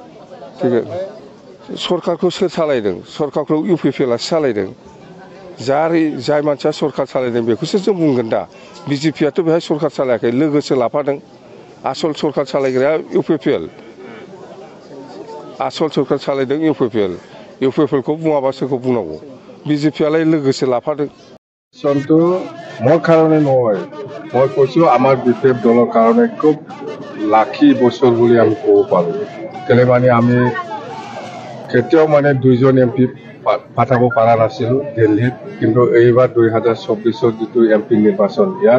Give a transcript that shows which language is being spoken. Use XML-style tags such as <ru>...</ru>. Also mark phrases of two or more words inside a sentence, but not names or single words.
<brx>सरकारखौ सोर सालायदों सरकारखौ इउपिपिएलआसो सालायदों जाय मानसिया सरकार सालायदों बेखौसो जों बुंगोन दा बिजेपिआथ' बेहाय सरकार सालायाखै लोगोसो लाफादों आसल सरकार सालायग्राया इउपिपिएल आसल सरकार सालायदों इउपिपिएलखौ बुङाबा सोरखौ बुंनांगौ बिजेपियालाइ लोगोसे लाफादों</brx> <as>সন্তু মোৰ কাৰণে নহয় মই কৈছোঁ আমাৰ বিজেপি দলৰ কাৰণে খুব লাখি বছৰ বুলি আমি ক'ব পাৰোঁ কেলে মানে আমি কেতিয়াও মানে 2জন এমপি পাঠাব পৰা নাছিলোঁ দিল্লীত কিন্তু এইবাৰ 2024 যিটো এমপি নিৰ্বাচন ইয়াত</as>